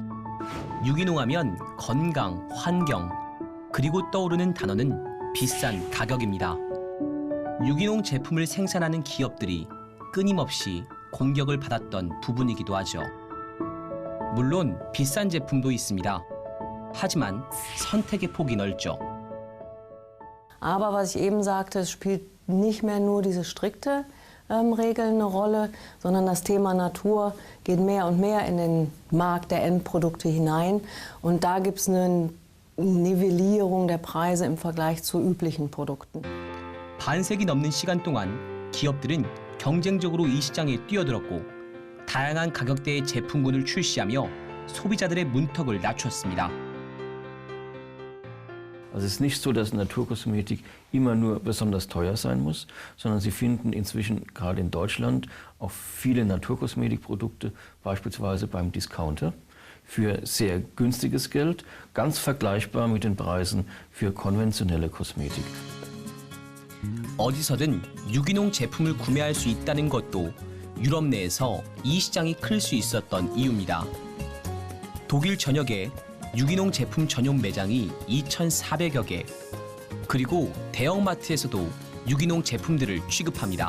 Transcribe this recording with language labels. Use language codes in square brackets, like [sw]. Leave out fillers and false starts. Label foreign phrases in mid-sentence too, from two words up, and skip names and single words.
[ko] 유기농하면 건강, 환경, 그리고 떠오르는 단어는 비싼 가격입니다. 유기농 제품을 생산하는 기업들이 끊임없이 공격을 받았던 부분이기도 하죠. 물론 비싼 제품도 있습니다. 하지만 선택의 폭이 넓죠. [de] Aber was ich eben sagte, es spielt nicht mehr nur diese strikte Regeln eine Rolle, sondern das Thema Natur geht mehr und mehr in den Markt der Endprodukte hinein. Und da gibt es eine Nivellierung der Preise im Vergleich zu üblichen Produkten. [ko] 반세기 넘는 시간 동안 기업들은 경쟁적으로 이 시장에 뛰어들었고 다양한 가격대의 제품군을 출시하며 소비자들의 문턱을 낮췄습니다. [de] Also es ist nicht so, dass Naturkosmetik immer nur besonders teuer sein muss, sondern Sie finden inzwischen gerade in Deutschland auch viele Naturkosmetikprodukte, beispielsweise beim Discounter, für sehr günstiges Geld, ganz vergleichbar mit den Preisen für konventionelle Kosmetik. [ko] 어디서든 유기농 제품을 구매할 수 있다는 것도 유럽 내에서 이 시장이 클 수 있었던 이유입니다. 독일 전역에 유기농 제품 전용 매장이 2,400여 개, 그리고 대형마트에서도 유기농 제품들을 취급합니다.